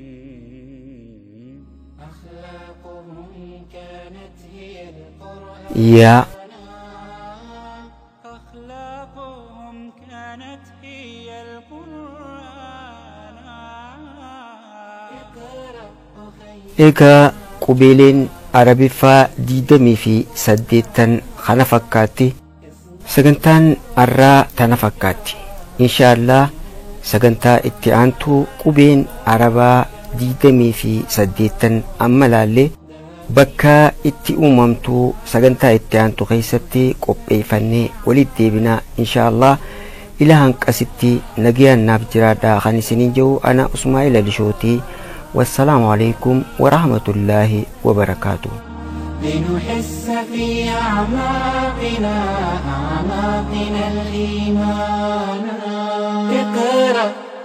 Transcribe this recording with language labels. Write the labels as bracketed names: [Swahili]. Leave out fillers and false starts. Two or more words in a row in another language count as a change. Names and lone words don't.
[Arabic] أخلاقهم كانت هي القرآن يا أخلاقهم كانت هي القرآن اقرأ أخي [Oromo] egaa qubeeleen arabiffaa 28 kana fakkaatti sagantaan arraa tana fakkaatti inshaallah sagantaa itti aantuu qubeen arabaa 28 amma laallee bakka itti uumamtuu sagantaa itti aantu keessatti qopheeffannee walitti deebinaa inshaallah ila hanqasitti nagayaan naaf jiraadhaa kan isiniin jiru ana Usmaa'il Alishootii [Arabic] والسلام عليكم ورحمة الله وبركاته لنحس في أعماقنا الإيمان اقرأ